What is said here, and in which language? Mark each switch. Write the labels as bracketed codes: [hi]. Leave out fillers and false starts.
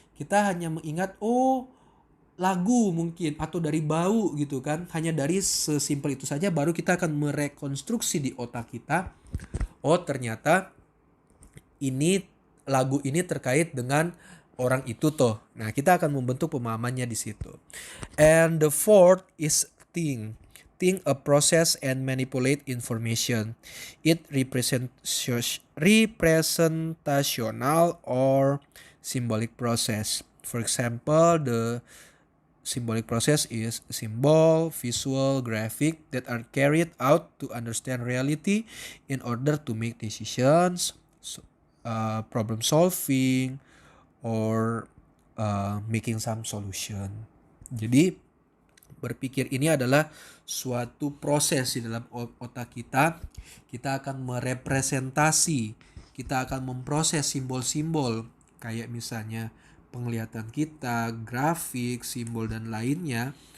[id] Kita hanya mengingat lagu mungkin atau dari bau gitu kan, hanya dari sesimpel itu saja baru kita akan merekonstruksi di otak kita, ternyata ini lagu ini terkait dengan orang itu toh. Nah, kita akan membentuk pemahamannya di situ. [en] And the fourth is think a process and manipulate information. It representational or symbolic process. For example, the symbolic process is symbol, visual, graphic that are carried out to understand reality in order to make decisions, problem solving, or making some solution. [id] Jadi berpikir ini adalah suatu proses di dalam otak kita. Kita akan merepresentasi, kita akan memproses simbol-simbol kayak misalnya penglihatan kita, grafik, simbol dan lainnya.